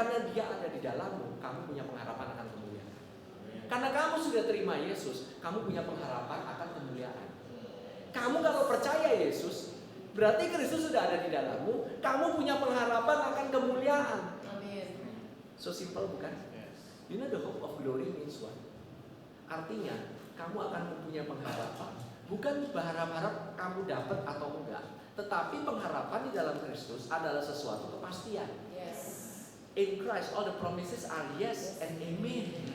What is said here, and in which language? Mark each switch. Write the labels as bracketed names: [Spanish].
[Indonesian] Karena dia ada di dalammu, kamu punya pengharapan akan kemuliaan. Karena kamu sudah terima Yesus, kamu punya pengharapan akan kemuliaan. Kamu kalau percaya Yesus, berarti Kristus sudah ada di dalammu, kamu punya pengharapan akan kemuliaan. Amin. [English] So simple [Indonesian] bukan? [English] You know the hope of glory means what? [Indonesian] Artinya kamu akan mempunyai pengharapan. Bukan berharap-harap kamu dapat atau enggak, tetapi pengharapan di dalam Kristus adalah sesuatu kepastian. [English] Yes. In Christ all the promises are yes and amen.